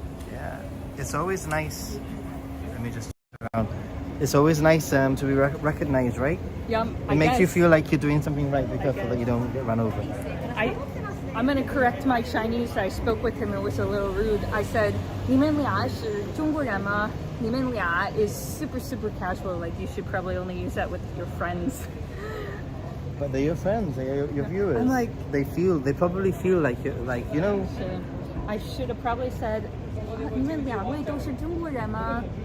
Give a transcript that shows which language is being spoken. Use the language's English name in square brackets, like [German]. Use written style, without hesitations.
[English] Yeah. It's always nice. Let me just turn around. It's always nice to be recognized, right? Yeah, It makes you feel like you're doing something right. Be careful that you don't get run over. I'm going to correct my Chinese. I spoke with him. It was a little rude. I said, [Chinese] 你们俩是中国人吗? 你们俩 [English] is super, super casual. Like you should probably only use that with your friends. But they're your friends. They're your viewers. I'm like- they probably feel like you're, like, you know. I should have probably said, [Chinese] 你们两位都是中国人吗?